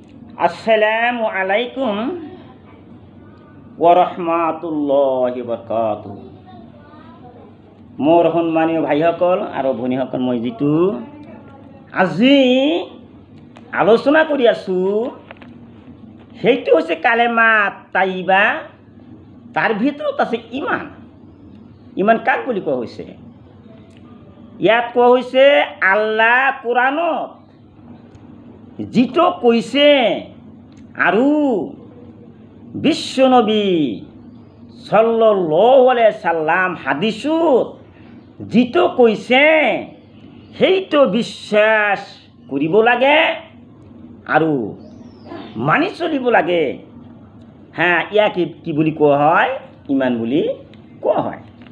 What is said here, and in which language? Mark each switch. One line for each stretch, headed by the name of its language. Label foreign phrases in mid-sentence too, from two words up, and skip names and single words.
Arabic: السلام عليكم ورحمة الله وبركاته.
Assamese: মোৰ সন্মানীয় ভাইসকল আৰু ভনীসকল, মই যিটো আজি আলোচনা কৰি আছোঁ সেইটো হৈছে
Arabic: كلمة طيبة.
Assamese: তাৰ ভিতৰত আছে ইমান। ইমান কাক বুলি কোৱা হৈছে? ইয়াত কোৱা হৈছে আল্লাহ কোৰাণত যিটো কৈছে আৰু বিশ্বনবী
Arabic: صلى الله عليه سلم
Assamese: হাদিছত যিটো কৈছে সেইটো বিশ্বাস কৰিব লাগে আৰু মানি চলিব লাগে। ইয়াক কি বুলি কোৱা হয়? ইমান বুলি কোৱা হয়।